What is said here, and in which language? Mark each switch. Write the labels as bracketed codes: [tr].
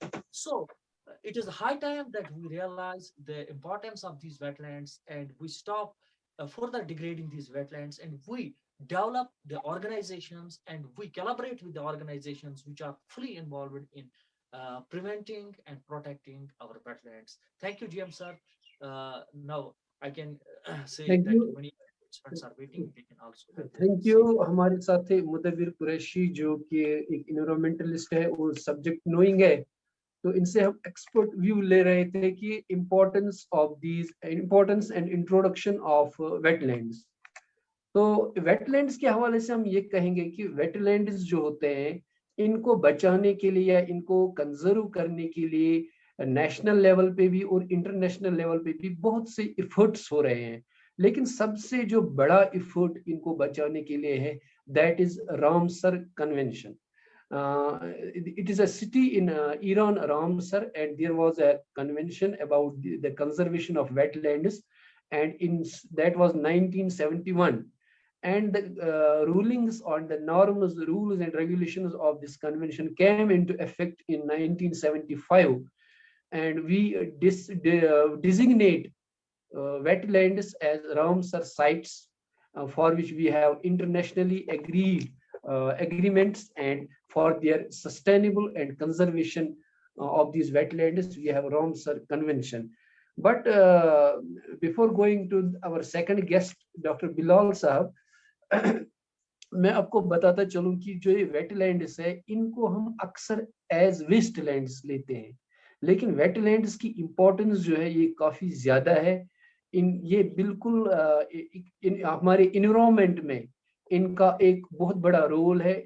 [en] so it is high time that we realize the importance of these wetlands and we stop further degrading these wetlands, and we develop the organizations and we collaborate with the organizations which are fully involved in preventing and protecting our wetlands. Thank you, GM sir. Now I can say Thank that you. many participants are waiting. They can also. Thank you. [hi] हमारे साथ थे मुदव्विर कुरैशी जो कि एक environmentalist है और subject knowing है. तो इनसे हम एक्सपर्ट व्यू ले रहे थे कि [en] Importance and introduction of wetlands. [hi] तो वेटलैंड्स के हवाले से हम ये कहेंगे कि वेटलैंड्स जो होते हैं, इनको बचाने के लिए या इनको कंजर्व करने के लिए नेशनल लेवल पे भी और इंटरनेशनल लेवल पे भी बहुत से एफर्ट्स हो रहे हैं. लेकिन सबसे जो बड़ा एफर्ट इनको बचाने के लिए है, [en] That is Ramsar convention. It is a city in Iran, Ramsar, and there was a convention about the conservation of wetlands, and that was 1971. And the rulings on the norms, rules and regulations of this convention came into effect in 1975, and we designate wetlands as Ramsar sites, for which we have internationally agreed agreements and for their sustainable and conservation of these wetlands, we have Ramsar Convention. But before going to our second guest, Dr. [hi] Bilal Sahab, मैं आपको बताता चलूं कि जो ये wetlands है इनको हम अक्सर एज वेस्टलैंड्स लेते हैं, लेकिन वेटलैंड्स की इम्पोर्टेंस जो है ये काफी ज्यादा है। ये बिल्कुल हमारे इन्वायरमेंट में इनका एक बहुत बड़ा रोल है।